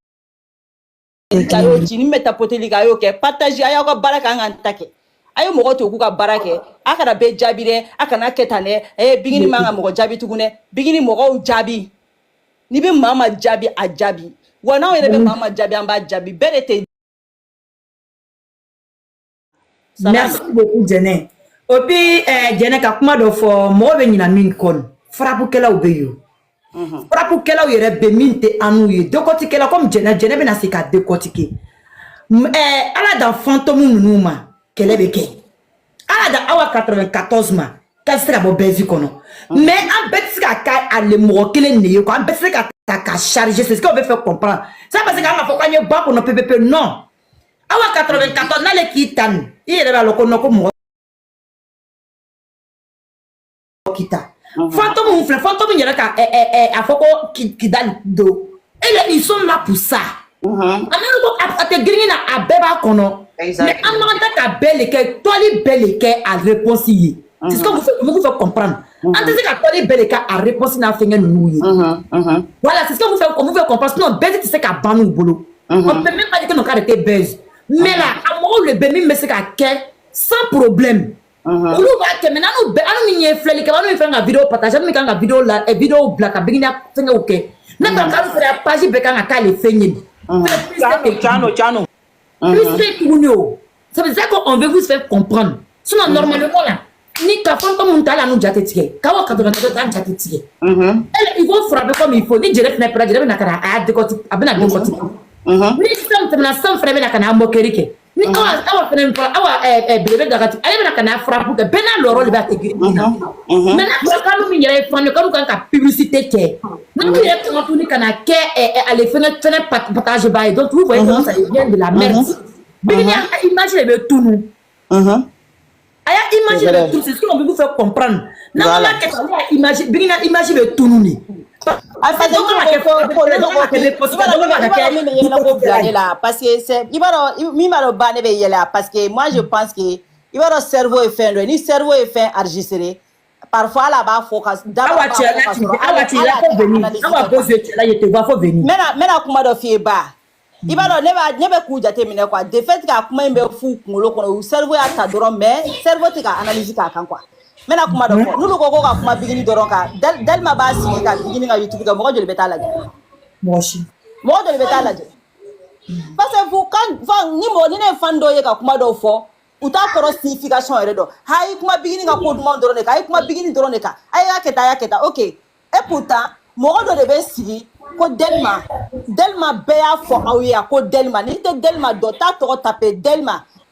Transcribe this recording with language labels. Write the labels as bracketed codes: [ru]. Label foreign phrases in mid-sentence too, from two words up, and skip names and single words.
[bm] a y'o ci ni min bɛ tapoteli kɛ a y'o kɛ partage a y'aw ka baara kɛ an k'an ta kɛ a ye mɔgɔ to k'u ka baara kɛ a kana bɛɛ jaabi dɛ a kana kɛ tan dɛ bigini man ka mɔgɔ jaabi tugun dɛ bigini mɔgɔw jaabi ni bɛ maa ma jaabi a jaabi wa n'anw yɛrɛ bɛ maa ma jaabi an b'a jaabi bɛɛ de tɛ. [fr] Merci beaucoup [bm] Jɛnɛ [fr] et puis [bm] Jɛnɛ ka kuma dɔ fɔ mɔgɔ bɛ ɲina min kɔ frappukɛlaw bɛ yen frappukɛlaw yɛrɛ bɛ min tɛ an n'u ye [fr] décortiquer comme [bm] Jɛnɛ bɛna se ka décortiquer ala dan fantôme ninnu ma kɛlɛ bɛ kɛ ala dan awa 94 ma k'a se ka bɔ bɛnzi kɔnɔ mais an bɛɛ tɛ se ka kɛ ale mɔgɔ kelen de ye quoi an bɛɛ tɛ se ka ta ka charger [fr] c'est ce qu'on veut faire comprendre ça parce que [bm] an ka fɔ k'an ye ba kɔnɔ pepepe non awa 94 n'ale k'i tan i yɛrɛ b'a lɔn ko non ko mɔgɔ k'i ta fantôme min filɛ fantôme yɛrɛ ka a fɔ ko kidali do [fr] ils sont là pour ça [bm] an bɛ ko a tɛ girin na a bɛɛ b'a kɔnɔ mais an man kan ka bɛɛ le kɛ tɔli bɛɛ le kɛ a réponse ye [fr] c'est ce que vous faites comprendre [bm] an tɛ se ka tɔli bɛɛ le kɛ a réponse n'a fɛngɛ ninnu ye [fr] voilà c'est ce que vous faites comprendre sinon [bm] bɛɛ tɛ se ka ban n'u bolo [fr] on peut même pas dire que nos cas étaient buzz mais là [bm] a mɔgɔw le bɛ min bɛ se ka kɛ [fr] sans problème [bm] olu b'a kɛ maintenant anu min ye filɛli kɛ anu min fɛn ka [fr] vidéo partager [bm] anu min kan ka vidéo bila ka bigini fɛngɛw kɛ ne ka k'alu fɛnɛ page bɛɛ kan ka k'ale fɛn ye Tiano. plus tuguni o [fr] c'est pour ça qu'on veut vous faire comprendre sinon normalement là [bm] ni ka fɛn mun ta la anu jate tigɛ k'aw ka 94 an jate tigɛ [fr] ils vont frapper comme il faut [bm] ni Jɛnɛ fɛnɛ pɛrɛ Jɛnɛ bɛna ka na a y'a décortiquer a bɛna décortiquer ni fɛn tɛmɛna fɛn fɛnɛ bɛna ka na moquerie kɛ ni awa fɛnɛ awa belebele dagati ale bɛna ka na frappe kɛ bɛɛ n'a lɔrɔ de b'a tɛ girin na maintenant k'alu min yɛrɛ ye fan ye k'alu kan ka publicité kɛ n'alu yɛrɛ kan ka tuguni ka na kɛ ale fɛnɛ partage ba ye [fr] donc vous voyez comment ça vient de la merde [bm] bigini a image de bɛ tunu a y'a image de tunu [fr] c'est ce qu'on veut vous faire comprendre [bm] n'an ma kɛ tan image bigini image bɛ tunu ni [fr] parce que [bm] min b'a dɔn ba ne bɛ yɛlɛ [fr] parce que moi je pense que [bm] i b'a dɔn cerveau ye fɛn dɔ ye ni cerveau ye fɛn [fr] enregistré parfois [bm] ala b'a fɔ ka awa mena kuma dɔ f'i ye ba i b'a dɔn ne bɛ k'u jateminɛ [fr] quoi de fait que [bm] a kuma in bɛ f'u kunkolo kɔnɔ u cerveau y'a ta dɔrɔn [fr] mais cerveau [bm] tɛ ka analyse k'a kan quoi mena kuma dɔ fɔ n'olu ko ka kuma bigini dɔrɔn kan Delma b'a sigi ka bigini ka YouTube kɛ mɔgɔ joli bɛ taa lajɛ mɔgɔ joli bɛ taa lajɛ parce que ni ne ye fan dɔ ye ka kuma dɔw fɔ u t'a kɔrɔ signification yɛrɛ dɔn ha i kuma bigini ka ko duman dɔrɔn de kan a ye kuma bigini dɔrɔn de kan a y'a kɛ tan [fr] ok et pourtant [bm] mɔgɔ dɔ de bɛ sigi ko Delma bɛɛ y'a fɔ aw ye ko Delma n'i tɛ Delma dɔn t'a tɔgɔ taper Delma